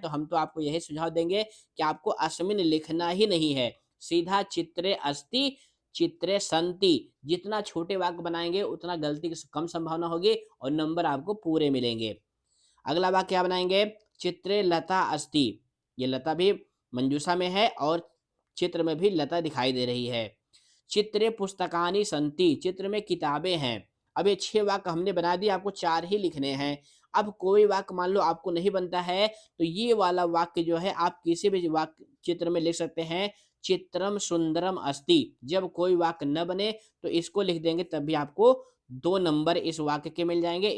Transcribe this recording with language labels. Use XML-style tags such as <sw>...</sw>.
<hi>तो हम तो आपको यही सुझाव देंगे कि आपको अस्मिन लिखना ही नहीं है, सीधा</hi> <sa>चित्रे अस्ति, चित्रे संति।</sa> <hi>जितना छोटे वाक्य बनाएंगे उतना गलती की कम संभावना होगी और नंबर आपको पूरे मिलेंगे। अगला वाक्य क्या बनाएंगे,</hi> <sa>चित्रे लता अस्ति।</sa> <hi>ये लता भी मंजूषा में है और चित्र में भी लता दिखाई दे रही है।</hi> <sa>चित्रे पुस्तकानि सन्ति।</sa> <hi>चित्र में किताबें हैं। अब ये 6 वाक्य हमने बना दिए, आपको 4 ही लिखने हैं। अब कोई वाक्य मान लो आपको नहीं बनता है, तो ये वाला वाक्य जो है आप किसी भी वाक्य चित्र में लिख सकते हैं,</hi> <sa>चित्रम सुंदरम अस्ति।</sa> <hi>जब कोई वाक्य न बने तो इसको लिख देंगे, तब भी आपको 2 नंबर इस वाक्य के मिल जाएंगे।</hi>